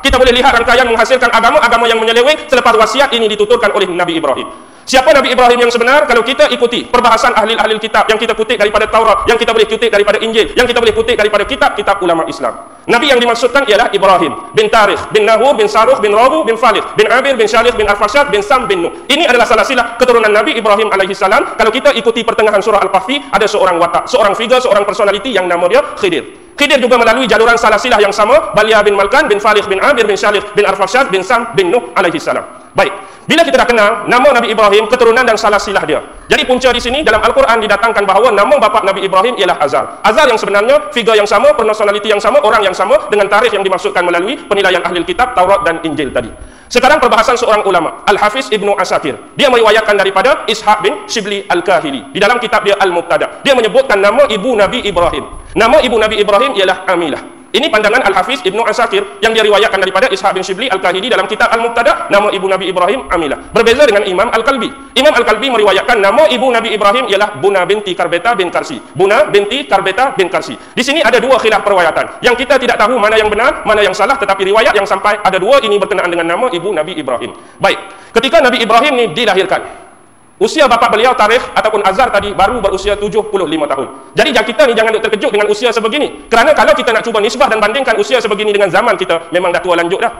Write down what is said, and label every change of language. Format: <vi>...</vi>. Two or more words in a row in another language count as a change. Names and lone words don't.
<ms>Kita boleh lihat rangkaian menghasilkan agama-agama yang menyeleweng selepas wasiat ini dituturkan oleh Nabi Ibrahim. Siapa Nabi Ibrahim yang sebenar? Kalau kita ikuti perbahasan ahli-ahli kitab yang kita kutip daripada Taurat, yang kita boleh kutip daripada Injil, yang kita boleh kutip daripada kitab-kitab ulama Islam. Nabi yang dimaksudkan ialah Ibrahim bin Tarikh, bin Nahur, bin Saruh, bin Rabu, bin Falih, bin Abir, bin Syalih, bin Arfashad, bin Sam, bin Nuh. Ini adalah salasilah keturunan Nabi Ibrahim</ms> <ar>عليه السلام.</ar> <ms>Kalau kita ikuti pertengahan surah Al-Kahfi, ada seorang watak, seorang figure, seorang personality yang nama dia Khidir. Khidir juga melalui jaluran salasilah yang sama, Balia bin Malkan, bin Falih, bin Abir, bin Syalih, bin Arfashad, bin Sam, bin Nuh</ms> <ar>عليه السلام.</ar> <ms>Baik, bila kita dah kenal nama Nabi Ibrahim, keturunan dan salasilah dia. Jadi punca di sini dalam Al-Quran didatangkan bahawa nama bapa Nabi Ibrahim ialah Azar. Azar yang sebenarnya figure yang sama, personality yang sama, orang yang sama dengan tarikh yang dimaksudkan melalui penilaian ahli kitab Taurat dan Injil tadi. Sekarang perbahasan seorang ulama, Al-Hafiz Ibnu Asakir. Dia meriwayatkan daripada Ishaq bin Shibli Al-Kahili. Di dalam kitab dia Al-Mubtada, dia menyebutkan nama ibu Nabi Ibrahim. Nama ibu Nabi Ibrahim ialah Amilah. Ini pandangan Al-Hafiz Ibnu Asakir yang diriwayatkan daripada Ishaq bin Shibli Al-Kahili dalam kitab Al-Mubtada, nama ibu Nabi Ibrahim Amilah. Berbeza dengan Imam Al-Kalbi. Imam Al-Kalbi meriwayatkan nama ibu Nabi Ibrahim ialah Buna binti Karbeta bin Karsi. Buna binti Karbeta bin Karsi. Di sini ada dua khilaf perwayatan yang kita tidak tahu mana yang benar, mana yang salah, tetapi riwayat yang sampai ada dua ini berkenaan dengan nama ibu Nabi Ibrahim. Baik, ketika Nabi Ibrahim ni dilahirkan, usia bapa beliau Tarikh ataupun Azar tadi baru berusia 75 tahun. Jadi kita ni jangan terkejut dengan usia sebegini. Kerana kalau kita nak cuba nisbah dan bandingkan usia sebegini dengan zaman kita, memang dah tua lanjut dah.</ms>